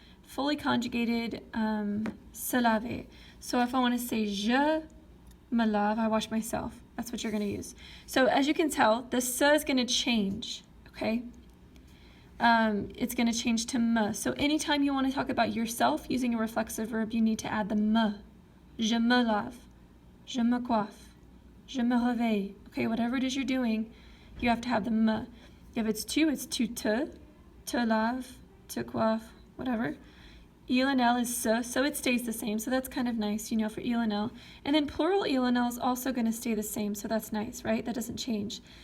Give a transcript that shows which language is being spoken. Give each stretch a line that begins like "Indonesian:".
English: Fully conjugated se laver. So if I want to say
French: je me lave,
English: I wash myself. That's what you're going to use. So as you can tell, the se is going to change, okay? It's going to change to me. So anytime you want to talk about yourself using a reflexive verb, you need to add the me.
French: Je me lave, je me coiffe, je me réveille.
English: Okay, whatever it is you're doing, you have to have the me. If it's
French: tu te lave, te coiffe,
English: whatever. Il and elle is se, so it stays the same. So that's kind of nice, you know, for il and elle. And then plural il and elle is also going to stay the same, so that's nice, right? That doesn't change.